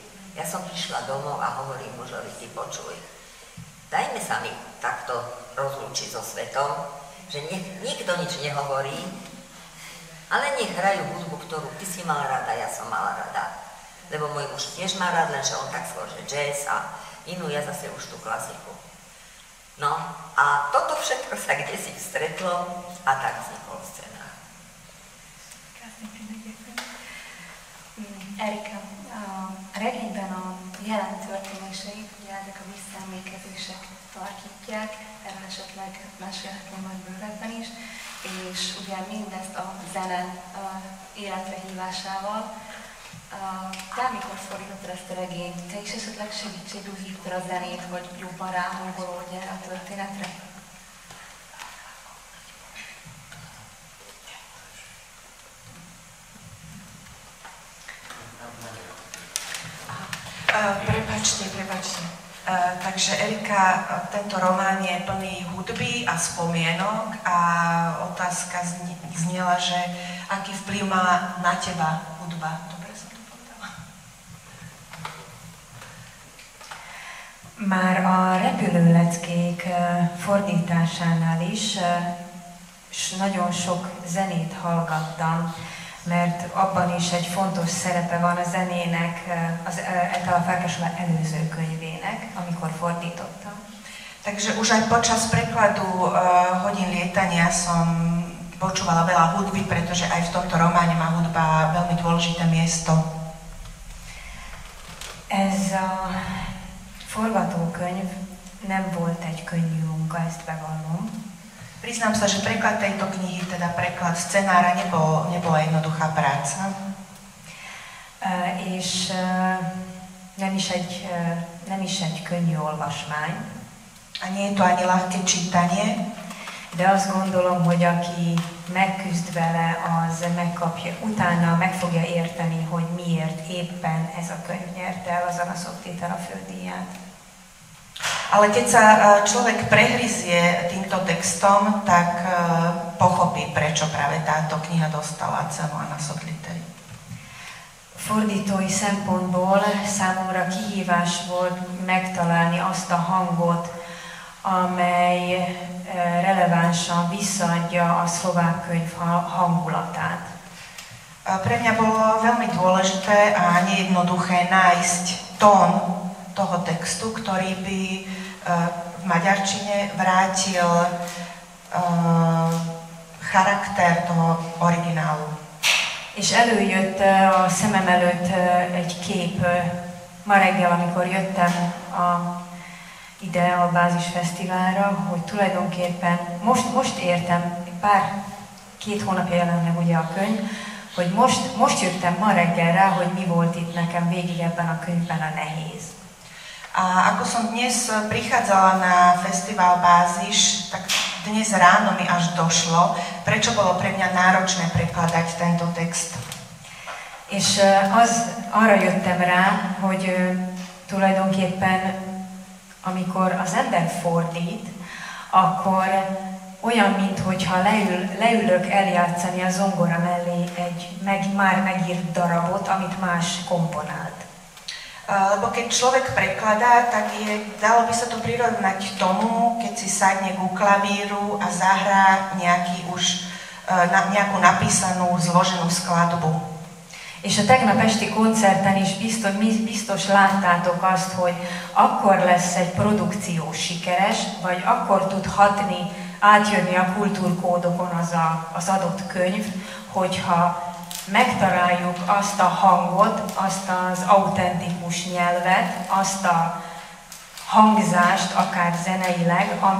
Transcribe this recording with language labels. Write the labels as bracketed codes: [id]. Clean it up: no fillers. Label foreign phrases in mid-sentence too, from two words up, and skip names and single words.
[sk] Ja som prišla domov a hovorím mužovi, ty počuj, dajme sa mi takto rozlúčiť so svetom, že nikto nič nehovorí, ale nech hrajú hudbu, ktorú ty si mala rada, ja som mala rada. Lebo môj muž tiež má rád, lenže on tak skôr, že jazz a inú, ja zase už tú klasiku. No a toto všetko sa kdesi stretlo a tak vznikol scenár. Krásny príbeh, ďakujem. [hu] Erika, regényben a jelen történéseit, ugye ezek a visszaemlékezések tartják, erről esetleg mesélhetném majd bővebben is, és ugye mindezt a zene életre hívásával. Te mikor fordítottad ezt a regényt? Te is esetleg segítségül hívtad a zenét, hogy jobban ráhangolódj erre a történetre? [sk] Prepačte. Takže Erika, tento román je plný hudby a spomienok a otázka znela, že aký vplyv má na teba hudba. Dobre som to povedala. [hu] Már a repülőleckék fordításánál is nagyon sok zenét hallgattam, mert abban is egy fontos szerepe van a zenének, az Etela Farkasová előző könyvének, amikor fordítottam. [sk] Takže už aj počas prekladu Hodín lietania som počúvala veľa hudby, pretože aj v tomto románe má hudba veľmi dôležité miesto. [hu] Ez a forgatókönyv nem volt egy könnyű munka, ezt bevallom. [sk] Priznám sa, že preklad tejto knihy, teda preklad scenára, nebola jednoduchá práca. [hu] És nem is egy könnyű olvasmány. [sk] A nie je to ani ľahké čítanie. [hu] De azt gondolom, hogy aki megküzd vele, az megkapja, utána meg fogja érteni, hogy miért éppen ez a könyv nyerte el az Anaszok Tétela fődíját. [sk] Ale keď sa človek prehryzie týmto textom, tak pochopí, prečo práve táto kniha dostala cenu Anaszok Tételi. [hu] Fordítói szempontból számomra kihívás volt megtalálni azt a hangot, amely relevánsan visszaadja a szlovák könyv hangulatát. [sk] Pre mňa bolo veľmi dôležité a nejednoduché nájsť tón toho textu, ktorý by v maďarčine vrátil charakter toho originálu. [hu] És előjött a szemem előtt egy kép ma reggel, amikor jöttem ide a Bázisfesztiválra, hogy tulajdonképpen most értem, két hónapja jelent meg ugye a könyv, hogy most jöttem ma reggel rá, hogy mi volt itt nekem végig ebben a könyvben a nehéz. [sk] A ako som dnes prichádzala na festival Bázis, tak dnes ráno mi až došlo, prečo bolo pre mňa náročné prekladať tento text. [hu] És arra jöttem rá, hogy tulajdonképpen amikor az ember fordít, akkor olyan, minthogyha leülök eljátszani a zongora mellé egy már megírt darabot, amit más komponált. [sk] Lebo keď človek prekladá, tak dalo by sa to prirovnať tomu, keď si sadne ku klavíru a zahrá nejakú napísanú, zloženú skladbu. [hu] És a tegnap esti koncerten is biztos láttátok azt, hogy akkor lesz egy produkció sikeres, vagy akkor tud hatni, átjönni a kultúrkódokon az adott könyv, hogyha megtaláljuk azt a hangot, azt az autentikus nyelvet, azt a hangzást, akár zeneileg,